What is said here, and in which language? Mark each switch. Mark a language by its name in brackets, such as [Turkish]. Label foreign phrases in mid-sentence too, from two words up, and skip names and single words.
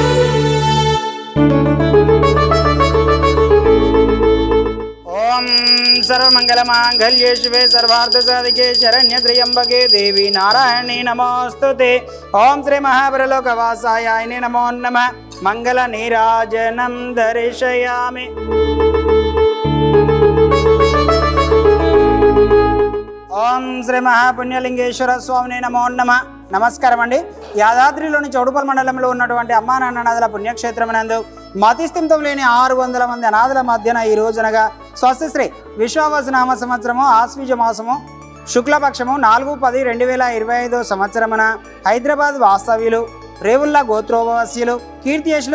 [Sanskrit] ओम सर्वमंगलमांगल्ये शिवे सर्वार्थसाधिके शरण्ये त्र्यंबके देवी नारायणी नमोस्तुते। ओम श्री महापरलोकवासायाय नमो नमः। मंगल नीराजनं दर्शयामि। ओम श्री महापुण्यलिंगेश्वर स्वामिने नमो नमः। [Telugu] నమస్కారం అండి. యాదాద్రిలోని చౌడుపల్ మండలంలో ఉన్నటువంటి అమ్మా నాన్ననాథుల పుణ్యక్షేత్రమునందు మతిస్థిమితం లేని 600 మంది అనాథుల మధ్యన ఈ రోజునగా స్వస్తిశ్రీ విశ్వావసునామ సంవత్సరము ఆశ్వీజ మాసము శుక్లపక్షము 4/10/2025 సంవత్సరమున హైదరాబాద్ వాస్తవ్యులు రేవుల్లా గోత్రోపవాస్యులు కీర్తియశులు